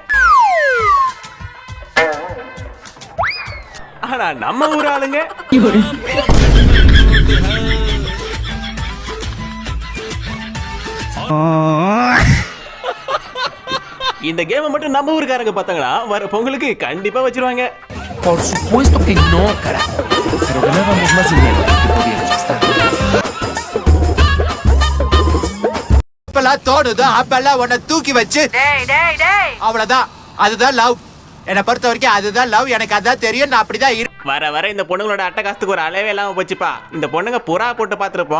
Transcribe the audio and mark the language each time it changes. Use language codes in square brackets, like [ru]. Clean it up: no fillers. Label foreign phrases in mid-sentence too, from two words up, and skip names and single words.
[ta] ஆனா நம்ம ஊர் ஆளுங்க இந்த கேமை மட்டும் நம்ம ஊருக்காரங்க பார்த்தாங்களா வர பொங்கலுக்கு கண்டிப்பா வச்சிருவாங்க. [es] Por supuesto que no, carajo. Pero ganábamos más dinero que podíamos gastar. [ta] அப்பெல்லாம் தோணுதோ அப்பெல்லாம் உன்னை தூக்கி வச்சு அவ்வளவுதான். அதுதான் லவ். என்னை பொறுத்த வரைக்கும் அதுதான் லவ். எனக்கு அதான் தெரியும். நான் அப்படிதான் வர வர இந்த பொண்ணுங்களோட அட்டகாசத்துக்கு ஒரு அளவே இல்லாம போச்சுப்பா. இந்த பொண்ணுங்க புறா போட்டு பாத்துருப்போம்.